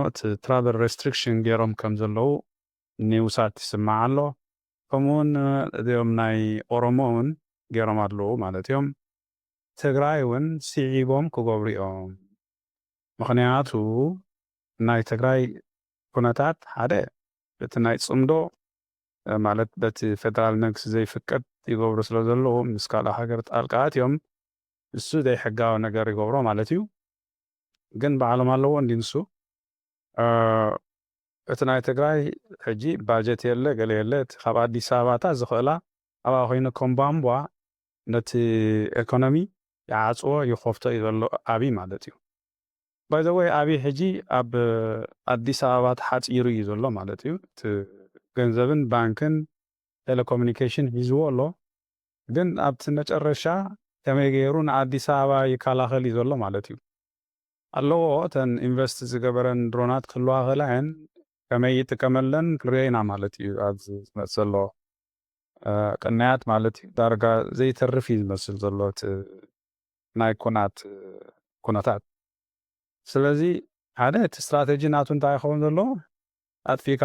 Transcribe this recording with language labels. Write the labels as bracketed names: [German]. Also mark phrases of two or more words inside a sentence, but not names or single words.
[Tigrinya] እቲ [English] travel restriction [Tigrinya] ገይሮም ከም ዘለዉ ኒውሳት ይስማዕ ኣሎ ከምኡውን እዚኦም ናይ ኦሮሞ እውን ገይሮም ኣለዉ ማለት እዮም ትግራይ እውን ስዒቦም ክገብሩ እዮም ምክንያቱ ናይ ትግራይ ኩነታት ሓደ በቲ ናይ ፅምዶ ማለት በቲ ፌደራል መንግስቲ ዘይፍቀድ ይገብሩ ስለ ዘለዉ ምስ ካልእ ሃገር ጣልቃ ኣትዮም እሱ ዘይሕጋዊ ነገር ይገብሮ ማለት እዩ ግን ባዕሎም ኣለዎ እንዲ ንሱ እቲ ናይ ትግራይ ሕጂ ባጀት የለ ገለ የለ ካብ ኣዲስ ኣበባታት ዝኽእላ ኣብኣ ኮይኑ ከም ቧንቧ ነቲ ኢኮኖሚ ይዓፅዎ ይኸፍቶ እዩ ዘሎ ኣብይ ማለት እዩ [English] By the way, [Tigrinya] abi ሕጂ ኣብ ኣዲስ ኣበባ ተሓፂሩ እዩ ዘሎ ማለት እዩ እቲ ገንዘብን ባንክን ቴሌኮሙኒኬሽን ሂዝዎ ኣሎ ግን ኣብቲ መጨረሻ ከመይ ገይሩ ንኣዲስ ኣበባ ይከላኸል እዩ ዘሎ ማለት እዩ ኣለዎ እተን ኢንቨስት ዝገበረን ድሮናት ክህልዋ ኸላየን ከመይ ይጥቀመለን ክርአይና ማለት እዩ ኣብዚ ዝመፅእ ዘሎ ቅንያት ማለት እዩ ዳርጋ ዘይተርፍ እዩ ዝመስል ዘሎ እቲ ናይ ኩነታት ስለዚ ሓደ እቲ ስትራቴጂ ናቱ እንታይ ይኸውን ዘሎ ኣጥፊካ